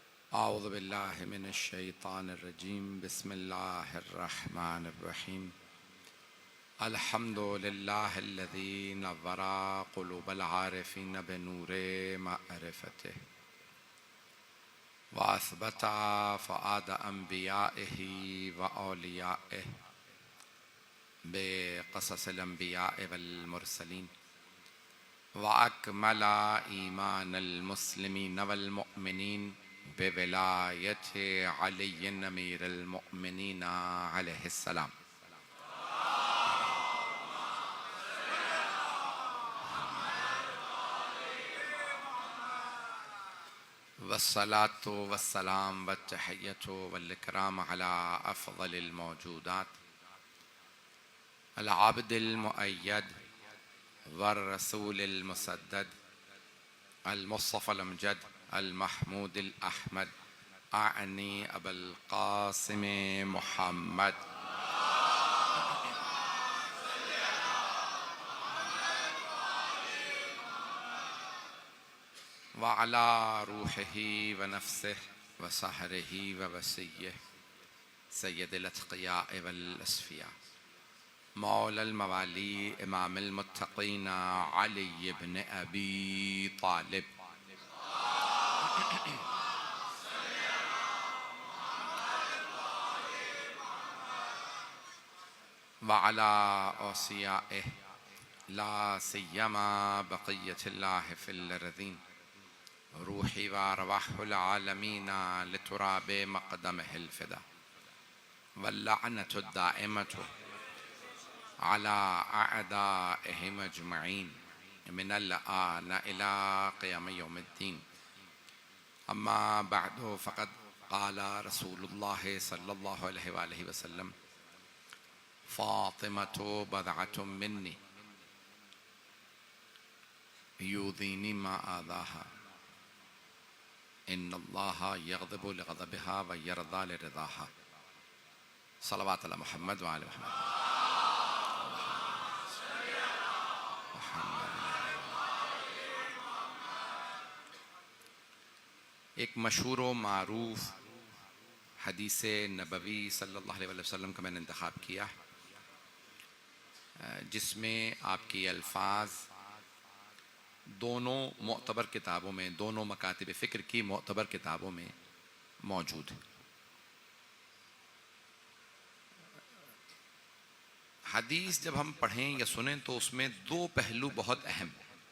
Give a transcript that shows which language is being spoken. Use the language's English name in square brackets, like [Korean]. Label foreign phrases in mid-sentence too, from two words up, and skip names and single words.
[Arabic] أعوذ بالله من الشيطان الرجيم بسم الله الرحمن الرحيم الحمد لله الذي نور قلوب العارفين بنور معرفته وأثبت فؤاد أنبيائه وأوليائه بقصص الأنبياء والمرسلين وأكمل إيمان المسلمين والمؤمنين بولاية علي أمير المؤمنين عليه السلام. والصلاة والسلام والتحية والإكرام على أفضل الموجودات العابد المؤيد والرسول المسدد المصطفى الأمجد المحمود الأحمد آني أبي القاسم محمد وعلى روحه ونفسه وصهره ووصيه سيد الأتقياء والأصفياء مولى الموالي إمام المتقين علي بن أبي طالب وعلى أوصيائه لا سيما بقية الله في الأرضين روحي وأرواح العالمين لتراب مقدمه الفداء واللعنة الدائمة على أعدائهم أجمعين من الآن إلى قيام يوم الدين. أما بعد فقد قال رسول الله صلى الله عليه وسلم فاطمة بضعة مني يؤذيني ما آذاها إن الله يغضب لغضبها ويرضى لرضاها. صلى الله على محمد وآل محمد. [Hindi] एक मशहूर व मारूफ हदीस नबवी [Arabic] صلى الله عليه وسلم [Hindi] का मैंने इंतखाब किया जिसमें आपकी अल्फाज दोनों मोतबर किताबों में, दोनों मकातिब फ़िक्र की मोतबर किताबों में मौजूद है। हदीस जब हम पढ़ें या सुनें तो उसमें दो पहलू बहुत अहम हैं।